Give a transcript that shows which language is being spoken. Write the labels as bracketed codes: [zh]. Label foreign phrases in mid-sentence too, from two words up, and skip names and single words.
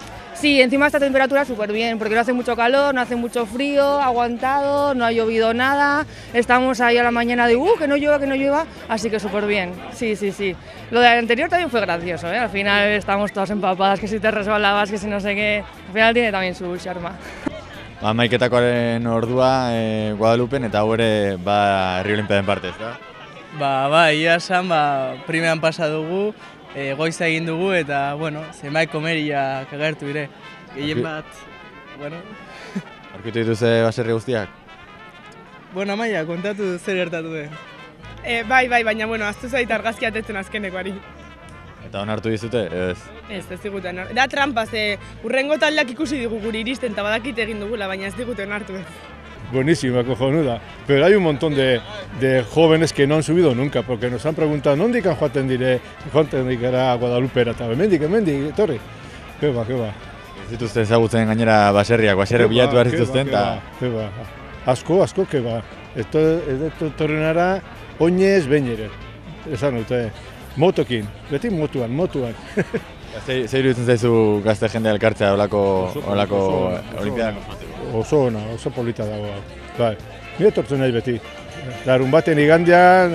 [es] Sí, encima esta temperatura súper bien, porque no hace mucho calor, no hace mucho frío, aguantado, no ha llovido nada, estamos ahí a la mañana de que no llueva, así que súper bien, sí. Lo del anterior también fue gracioso, al final estamos todas empapadas, que si te resbalabas, que si no sé qué, al final tiene también su charma. [eu] Amaiketakoaren ordua Guadalupen eta hau ere Herri Olimpiaden parte, ez da? Bai, ia esan, primeran pasa dugu, goiza egin dugu eta, zenbait komeriak agertu dire. Gehien bat, Aurkitu dituze baserri guztiak? Amaia, kontatu zer gertatu den. Bai, baina, aztu zait argazkia atetzen azkenekoari. Eta onartu dizute, ez? Ez diguten onartu. Da trampa, urrengo taldeak ikusi digu guri iristen eta badakit egin dugula, baina ez digute onartu ez. [es] Buenísima, cojonuda. Pero hay un montón de jóvenes que no han subido nunca, porque nos han preguntado, ¿dónde han [eu] joaten dira Guadalupera? Mendik, etorri. [es] Que va. [eu] Ez dituzte ezagutzen gainera baserriak bilatu behar zituzten, eta... Asko, [es] que va. [eu] Ez torrenara oinez behinere. Esan dute, motokin, beti motuan. Zer iruditzen zaizu gazte jendea elkartzea olako olimpiadak? Oso polita dago. Bai, ni etortzen nahi beti. Larun baten igandean, dena.